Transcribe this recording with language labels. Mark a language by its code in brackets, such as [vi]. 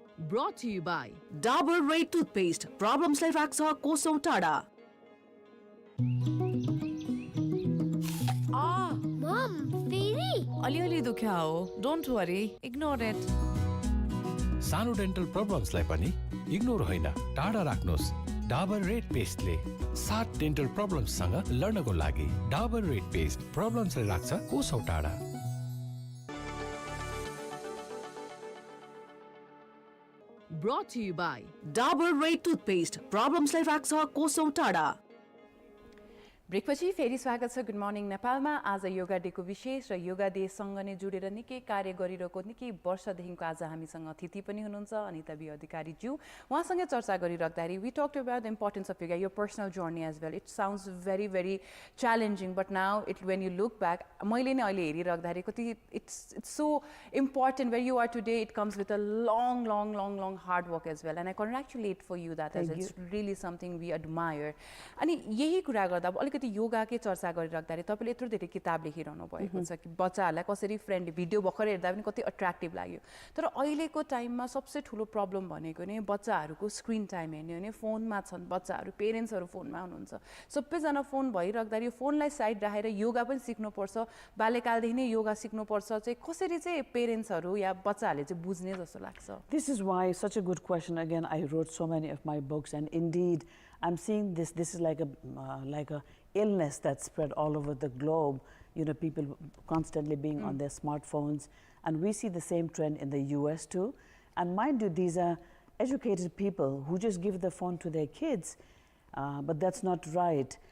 [en] Brought to you by Dabur Red Toothpaste. [ne] Problemsलाई राख्छ कोसौं टाढा. Mom, फेरि अलिअलि दुख्या हो. [en] Don't worry, ignore it. [ne] सानो डेन्टल प्रब्लम्सलाई पनि इग्नोर होइन टाढा राख्नुहोस् डाबर रेड पेस्टले 7 डेन्टल प्रब्लम्ससँग लड्नको लागि डाबर रेड पेस्ट प्रब्लम्सलाई राख्छ कोसौं टाढा. [en] Brought to you by Dabur Red Toothpaste. [ne] Problemsलाई राख्छ कोसौं टाढा. ब्रेकपछि फेरि स्वागत छ गुड मर्निङ नेपालमा आज योगा डेको विशेष र योगा डेसँग नै जोडेर निकै कार्य गरिरहेको निकै वर्षदेखिको आज हामीसँग अतिथि पनि हुनुहुन्छ अनिता बी अधिकारीज्यू उहाँसँगै चर्चा गरिराख्दाखेरि [en] we talked about the importance of yoga your personal journey as well it sounds very very challenging but now it when you look back [ne] मैले नै अहिले हेरिराख्दाखेरि कति [en] it's so important where you are today it comes with a long long long long hard work as well and I congratulate for you that as it's really something we admire [ne] अनि यही कुरा गर्दा अब अलिकति योगाकै चर्चा गरिराख्दाखेरि तपाईँले यत्रो धेरै किताब लेखिरहनु भएको छ कि बच्चाहरूलाई कसरी फ्रेन्डली भिडियो भर्खर हेर्दा पनि कति अट्र्याक्टिभ लाग्यो तर अहिलेको टाइममा सबसे ठुलो प्रब्लम भनेको नै बच्चाहरूको स्क्रिन टाइम हेर्ने हो भने फोनमा छन् बच्चाहरू पेरेन्ट्सहरू फोनमा हुनुहुन्छ सबैजना फोन भइराख्दाखेरि यो फोनलाई साइड राखेर योगा पनि सिक्नुपर्छ बाल्यकालदेखि नै योगा सिक्नुपर्छ चाहिँ कसरी चाहिँ पेरेन्ट्सहरू या बच्चाहरूले चाहिँ बुझ्ने जस्तो लाग्छ [en] This is why such a good question. Again, I wrote so many of my books, and indeed, I'm seeing this. This is like a illness that's spread all over the globe. You know, people constantly being on their smartphones, and we see the same trend in the U.S. too. And mind you, these are educated people who just give the phone to their kids, but that's not right.